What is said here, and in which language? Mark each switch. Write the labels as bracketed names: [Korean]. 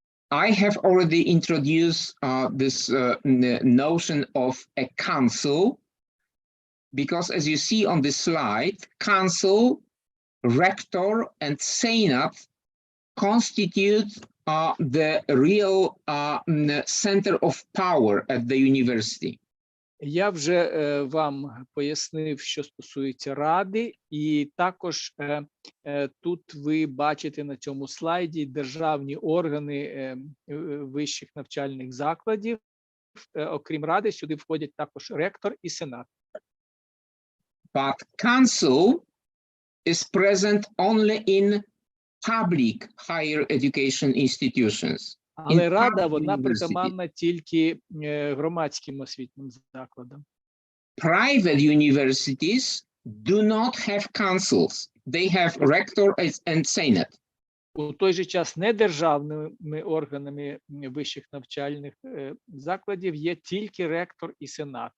[English] I have already introduced this notion of a council, because as you see on this slide, council, rector, and senate constitute the real center of power at the university. [Ukrainian] Я вже вам пояснив, що стосується ради, і також тут ви бачите на цьому слайді державні органи вищих навчальних закладів. Окрім ради, сюди входять також ректор і сенат. [English] But council is present only in public higher education institutions. [Ukrainian] Але рада, вона притаманна тільки громадським освітнім закладам. [English] Private universities do not have councils. They have rector and senate. [Ukrainian] У той же час недержавними органами вищих навчальних закладів є тільки ректор і сенат.